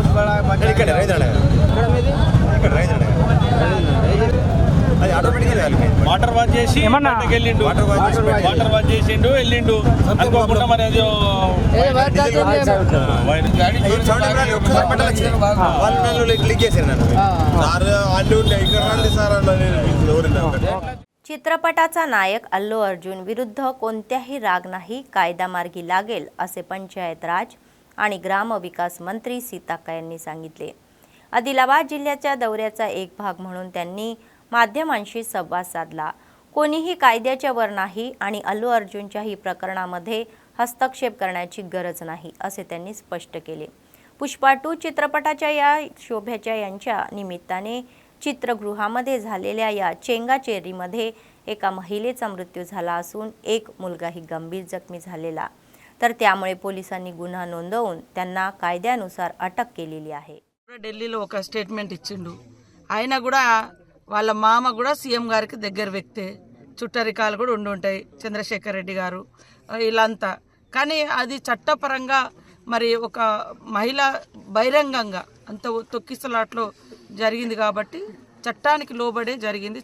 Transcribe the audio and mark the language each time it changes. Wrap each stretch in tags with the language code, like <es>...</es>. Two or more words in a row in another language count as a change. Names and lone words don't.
<te>ఇక్కడ రైతు ఇక్కడ రైతు అది ఆటోమేటిక్గా కాలిపోయింది</te> <en>water wash</en> <te>చేసి ఏమన్నా వెళ్ళిండు,</te> <en>water wash</en> <te>చేసిండు వెళ్ళిండు అనుకోకుండా మరి అది క్లిక్ చేశారు నన్ను సార్ వాళ్ళు ఉండే ఇక్కడ రండి సార్ అన్న</te> <mr>चित्रपटाचा नायक अल्लू अर्जुन विरुद्ध कोणत्याही राग नाही, कायदा मार्गी लागेल असे पंचायत राज आणि ग्रामविकास मंत्री सीताक्का यांनी सांगितले। आदिलाबाद जिल्ह्याच्या दौऱ्याचा एक भाग म्हणून त्यांनी माध्यमांशी संवाद साधला। कोणीही कायद्याच्या वर नाही आणि अल्लू अर्जुनच्याही प्रकरणामध्ये हस्तक्षेप करण्याची गरज नाही असे त्यांनी स्पष्ट केले। पुष्पा 2 चित्रपटाच्या या शोभ्याच्या यांच्या निमित्ताने चित्रगृहामध्ये झालेल्या या चेंगाचेरीमध्ये एका महिलेचा मृत्यू झाला असून एक मुलगाही गंभीर जखमी झालेला, तर त्यामुळे पोलिसांनी गुन्हा नोंदवून त्यांना कायद्यानुसार अटक केलेली आहे।</mr> <te>ఢిల్లీలో ఒక స్టేట్మెంట్ ఇచ్చిండు। ఆయన కూడా వాళ్ళ మామ కూడా సీఎం గారికి దగ్గర వ్యక్తే, చుట్టరికాలు కూడా ఉండుంటాయి, చంద్రశేఖర్ రెడ్డి గారు ఇలాంతా। కానీ అది చట్టపరంగా మరి ఒక మహిళ బహిరంగంగా అంత తొక్కిసలాట్లో జరిగింది కాబట్టి చట్టానికి లోబడే జరిగింది।</te>